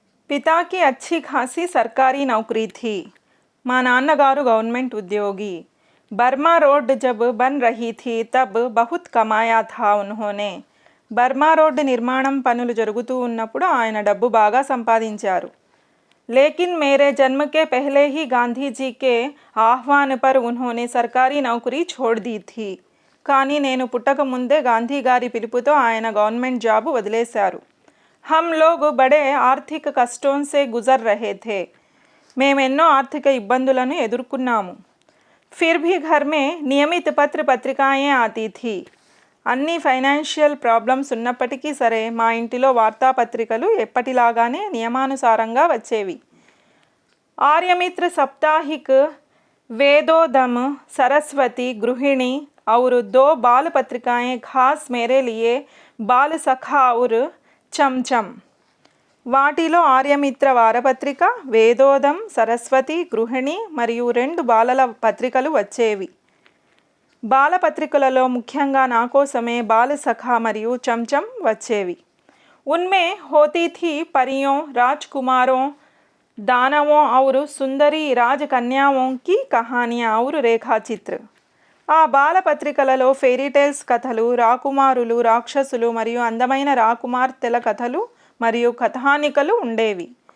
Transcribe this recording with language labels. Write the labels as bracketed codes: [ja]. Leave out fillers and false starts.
[hi] पिता की अच्छी खासी सरकारी नौकरी थी. [te] మా నాన్నగారు గవర్నమెంట్ ఉద్యోగి. [hi] बर्मा रोड जब बन रही थी तब बहुत कमाया था उन्होंने. [te] బర్మా రోడ్డు నిర్మాణం పనులు జరుగుతూ ఉన్నప్పుడు ఆయన డబ్బు బాగా సంపాదించారు. [hi] लेकिन मेरे जन्म के पहले ही गांधी जी के आह्वान पर उन्होंने सरकारी नौकरी छोड़ दी थी. [te] కానీ నేను పుట్టక ముందే గాంధీ గారి పిలుపుతో ఆయన గవర్నమెంట్ జాబు వదిలేశారు. [hi] हम लोग बड़े आर्थिक कष्टों से गुजर रहे थे. [te] మేమెన్నో ఆర్థిక ఇబ్బందులను ఎదుర్కొన్నాము. [hi] फिर भी घर में नियमित పత్రికాయే आती थी. [te] అన్ని ఫైనాన్షియల్ ప్రాబ్లమ్స్ ఉన్నప్పటికీ సరే మా ఇంటిలో వార్తాపత్రికలు ఎప్పటిలాగానే నియమానుసారంగా వచ్చేవి. [hi] आर्यमित्र साप्ताहिक, वेदोदम, सरस्वती, गृहिणी और 2 बाल पत्रिकाएं खास मेरे लिए बाल सखा और चमचम. [te] వాటిలో ఆర్యమిత్ర వారపత్రిక, వేదోదం, సరస్వతి, గృహిణి మరియు 2 బాలల పత్రికలు వచ్చేవి. బాలపత్రికలలో ముఖ్యంగా నా కోసమే బాల సఖా మరియు చంచం వచ్చేవి. [hi] उनमें होती थी परियों, राजकुमारों, दानवों और सुंदरी राजकन्याओं की कहानियाँ और रेखाचित्र. [te] ఆ బాలపత్రికలలో ఫెయిరీ టేల్స్ కథలు, రాకుమారులు, రాక్షసులు మరియు అందమైన రాకుమార్తెల కథలు మరియు కథానికలు ఉండేవి.